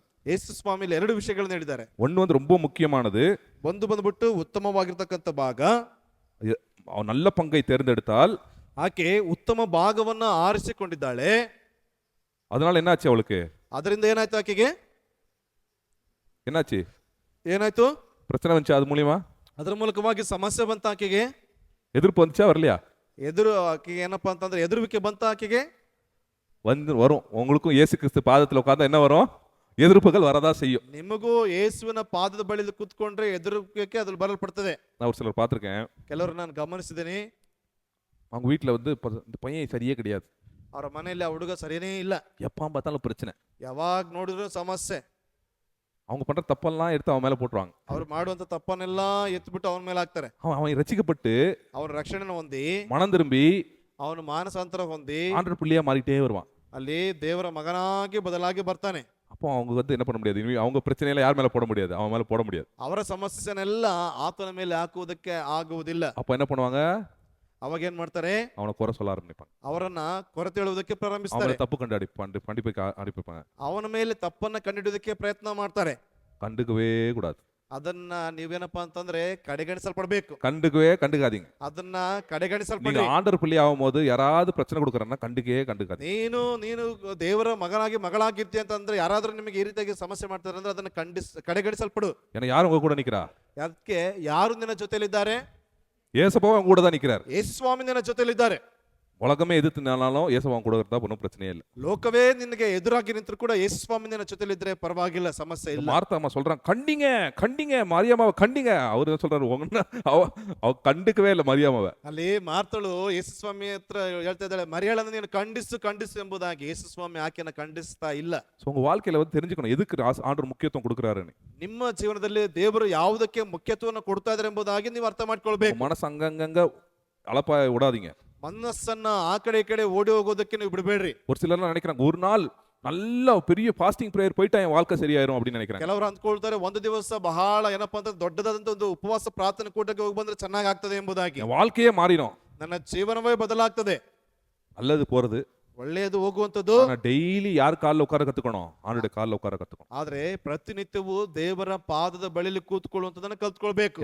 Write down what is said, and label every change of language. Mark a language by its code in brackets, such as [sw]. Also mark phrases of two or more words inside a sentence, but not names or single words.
[kn] ಯೇಸು ಸ್ವಾಮಿಲಿ ಎರಡು ವಿಷಯಗಳನ್ನು ಹೇಳಿದ್ದಾರೆ. [ta] ஒன்னு வந்து ரொம்ப முக்கியமானது, [kn] ಒಂದು ಬಂದ್ಬಿಟ್ಟು ಉತ್ತಮವಾಗಿರ್ತಕ್ಕಂಥ ಭಾಗ, [ta] அவன் நல்ல பங்கை தேர்ந்தெடுத்தால் [kn] ಆಕೆ ಉತ್ತಮ ಭಾಗವನ್ನ ಆರಿಸಿಕೊಂಡಿದ್ದಾಳೆ. [ta] அதனால என்னாச்சு அவளுக்கு? [kn] ಅದರಿಂದ ಏನಾಯ್ತು ಆಕೆಗೆ? [ta] என்னாச்சு? [kn] ಏನಾಯ್ತು? [ta] பிரச்சனை வந்துச்சு அது மூலியமா? [kn] ಅದರ ಮೂಲಕವಾಗಿ ಸಮಸ್ಯೆ ಬಂತ ಆಕೆಗೆ. [ta] எதிர்ப்பு வந்துச்சா வரலையா? [kn] ಆಕೆಗೆ ಏನಪ್ಪಾ ಅಂತಂದ್ರೆ ಎದುರುವಿಕೆ ಬಂತ ಆಕೆಗೆ. [ta] வரும். உங்களுக்கும் இயேசு கிறிஸ்து பாதத்துல உட்கார்ந்தா என்ன வரும்? எதிர்ப்புகள் வரதா செய்யும். [kn] ನಿಮಗೂ ಯೇಸುವಿನ ಪಾದದ ಬಳಿಯಲ್ಲಿ ಕೂತ್ಕೊಂಡ್ರೆ ಎದುರುವಿಕೆ ಅದ್ರಲ್ಲಿ ಬರಲ್ಪಡ್ತದೆ. [ta] நான் ஒரு சிலர் பார்த்திருக்கேன். [kn] ಕೆಲವರು ನಾನು ಗಮನಿಸಿದ್ದೀನಿ. [ta] அவங்க வீட்டுல வந்து இந்த பையன் சரியே கிடையாது. [kn] ಅವರ ಮನೆಯಲ್ಲಿ ಆ ಹುಡುಗ ಸರಿಯೇ ಇಲ್ಲ. [ta] எப்பா பார்த்தாலும் பிரச்சனை. [kn] ಯಾವಾಗ ನೋಡಿದ್ರು ಸಮಸ್ಯೆ. [ta] அவங்க பண்ற தப்பெல்லாம் எடுத்து அவன் மேல போட்டுருவாங்க. [kn] ಅವ್ರು ಮಾಡುವಂತ ತಪ್ಪನ್ನೆಲ್ಲ ಎತ್ಬಿಟ್ಟು ಅವನ ಮೇಲೆ ಹಾಕ್ತಾರೆ. [ta] அவன் ரட்சிக்கப்பட்டு [kn] ಅವನ ರಕ್ಷಣೆನ ಹೊಂದಿ [ta] மனம் திரும்பி [kn] ಅವನು ಮಾನಸಾಂತರ ಹೊಂದಿ [ta] ஆண்டவர் பிள்ளையா மாறிட்டே வருவான். [kn] ಅಲ್ಲಿ ದೇವರ ಮಗನಾಗಿ ಬದಲಾಗಿ ಬರ್ತಾನೆ. [ta] அப்போ அவங்க வந்து என்ன பண்ண முடியாது? இனி அவங்க பிரச்சனையில யார் மேல போட முடியாது? அவன் மேல போட முடியாது. [kn] ಅವರ ಸಮಸ್ಯೆನೆಲ್ಲ ಆತನ ಮೇಲೆ ಹಾಕುವುದಕ್ಕೆ ಆಗುವುದಿಲ್ಲ. [ta] அப்போ என்ன பண்ணுவாங்க? [kn] ಅವಾಗ ಏನ್ ಮಾಡ್ತಾರೆ? [ta] அவனை குறை சொல்ல ஆரம்பிப்பாங்க. [kn] ಅವರನ್ನ ಕೊರತೆ ಹೇಳುವುದಕ್ಕೆ ಪ್ರಾರಂಭಿಸ್ತಾರೆ. [ta] அவனை தப்பு கண்டு அடிப்பாங்க. [kn] ಅವನ ಮೇಲೆ ತಪ್ಪನ್ನ ಕಂಡುಹಿಡಿಯೋದಕ್ಕೆ ಪ್ರಯತ್ನ ಮಾಡ್ತಾರೆ. [ta] கண்டுக்கவே கூடாது. [kn] ಅದನ್ನ ನೀವೇನಪ್ಪಾ ಅಂತಂದ್ರೆ ಕಡೆಗಣಿಸಲ್ಪಡಬೇಕು. [ta] கண்டுக்காதீங்க. [kn] ಅದನ್ನ ಕಡೆಗಣಿಸಲ್ಪಡಿ. [ta] நீங்க ஆண்டவர் பிள்ளை ஆகும்போது யாராவது பிரச்சனை கொடுக்கறன்னா கண்டுக்காதீங்க. [kn] ನೀನು ದೇವರ ಮಗನಾಗಿ ಮಗಳಾಗಿರ್ತಿ ಅಂತಂದ್ರೆ ಯಾರಾದ್ರೂ ನಿಮಗೆ ಈ ರೀತಿಯಾಗಿ ಸಮಸ್ಯೆ ಮಾಡ್ತಾರೆ ಅಂದ್ರೆ ಅದನ್ನ ಕಡೆಗಣಿಸಲ್ಪಡು. [ta] ஏன்னா யாரும் உங்க கூட நிக்கிறா? [kn] ಅದಕ್ಕೆ ಯಾರು ನಿನ್ನ ಜೊತೆಲಿದ್ದಾರೆ? [ta] ஏசப்பாவும் அவங்க கூட தான் நிக்கிறார். [kn] ಯೇಸು ಸ್ವಾಮಿ ನಿನ್ನ ಜೊತೆಲಿದ್ದಾರೆ. [ta] உலகமே எதிர்த்து நின்னாலும் ஏசப்பாவும் கூட இருந்தா ஒன்றும் பிரச்சனையே இல்லை. [kn] ಲೋಕವೇ ನಿನಗೆ ಎದುರಾಗಿ ನಿಂತರೂ ಕೂಡ ಯೇಸು ಸ್ವಾಮಿ ನಿನ್ನ ಜೊತೆಲಿದ್ರೆ ಪರವಾಗಿಲ್ಲ, ಸಮಸ್ಯೆ ಇಲ್ಲ. [ta] மார்த்தா அம்மா சொல்றாங்க, கண்டிங்க மரியாமாவை கண்டிங்க. அவரு என்ன சொல்றாரு? அவ கண்டுக்கவே இல்லை மரியாமாவை. [kn] ಅಲ್ಲಿ ಮಾರ್ತಳು ಯೇಸು ಸ್ವಾಮಿ ಹತ್ರ ಹೇಳ್ತಾ ಇದ್ದಾಳೆ, ಮರಿಯಾಳನ್ನು ನೀನು ಖಂಡಿಸು ಎಂಬುದಾಗಿ. ಯೇಸು ಸ್ವಾಮಿ ಆಕೆಯನ್ನು ಖಂಡಿಸ್ತಾ ಇಲ್ಲ. [ta] உங்க வாழ்க்கையில வந்து தெரிஞ்சுக்கணும் எதுக்கு ஆண்டவர் முக்கியத்துவம் கொடுக்குறாருன்னு. [kn] ನಿಮ್ಮ ಜೀವನದಲ್ಲಿ ದೇವರು ಯಾವುದಕ್ಕೆ ಮುಖ್ಯತ್ವವನ್ನು ಕೊಡ್ತಾ ಇದ್ದಾರೆ ಎಂಬುದಾಗಿ ನೀವು ಅರ್ಥ ಮಾಡ್ಕೊಳ್ಬೇಕು. [ta] மனசு அங்கங்க அலப்பா விடாதீங்க. [kn] ಮನಸ್ಸನ್ನ ಆ ಕಡೆ ಈ ಕಡೆ ಓಡಿ ಹೋಗೋದಕ್ಕೆ ನೀವು ಬಿಡಬೇಡ್ರಿ. [ta] ஒரு சிலர்லாம் நினைக்கிறாங்க ஒரு நாள் நல்ல பெரிய [en] fasting prayer [ta] போயிட்டா என் வாழ்க்கை சரியாயிரும் அப்படின்னு நினைக்கிறாங்க. [kn] ಕೆಲವರು ಅಂದ್ಕೊಳ್ತಾರೆ ಒಂದು ದಿವಸ ಬಹಳ ಏನಪ್ಪಾ ಅಂತ ದೊಡ್ಡದಾದಂತ ಒಂದು ಉಪವಾಸ ಪ್ರಾರ್ಥನೆ ಕೂಟಕ್ಕೆ ಹೋಗಿ ಬಂದ್ರೆ ಚೆನ್ನಾಗಿ ಆಗ್ತದೆ ಎಂಬುದಾಗಿ. [ta] என் வாழ்க்கையே மாறிடும், [kn] ನನ್ನ ಜೀವನವೇ ಬದಲಾಗ್ತದೆ. [ta] அல்லது போறது [kn] ಒಳ್ಳೆಯದು ಹೋಗುವಂತದ್ದು. [ta] டெய்லி யார் காலில் உட்கார கத்துக்கணும்? ஆண்டுடைய காலில் உட்கார கத்துக்கணும். [kn] ಆದ್ರೆ ಪ್ರತಿನಿತ್ಯವೂ ದೇವರ ಪಾದದ ಬಳಿಯಲ್ಲಿ ಕೂತ್ಕೊಳ್ಳುವಂತದನ್ನ ಕಲ್ತ್ಕೊಳ್ಬೇಕು.